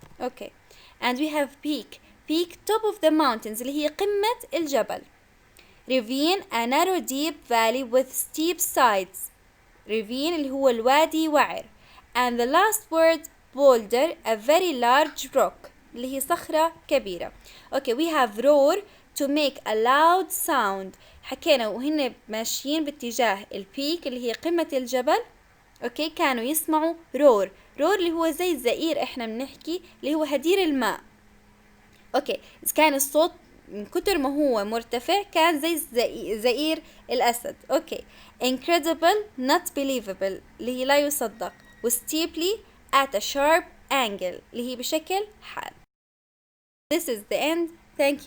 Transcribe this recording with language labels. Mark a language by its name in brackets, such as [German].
[English] okay and we have peak top of the mountains [Arabic] اللي هي قمة الجبل. [English] ravine a narrow deep valley with steep sides. [Arabic] ravine اللي هو الوادي وعر. [English] and the last word boulder a very large rock [Arabic] اللي هي صخرة كبيرة. [English] okay we have roar to make a loud sound. [Arabic] حكينا وهن ماشيين باتجاه البيك اللي هي قمة الجبل. اوكي كانوا يسمعوا [English] roar [Arabic] اللي هو زي الزئير احنا بنحكي اللي هو هدير الماء. اوكي كان الصوت من كتر ما هو مرتفع كان زي زئير الأسد. اوكي [English] incredible not believable [Arabic] اللي هي لا يصدق. [English] و steeply at a sharp angle [Arabic] اللي هي بشكل حاد. [English] This is the end. Thank you.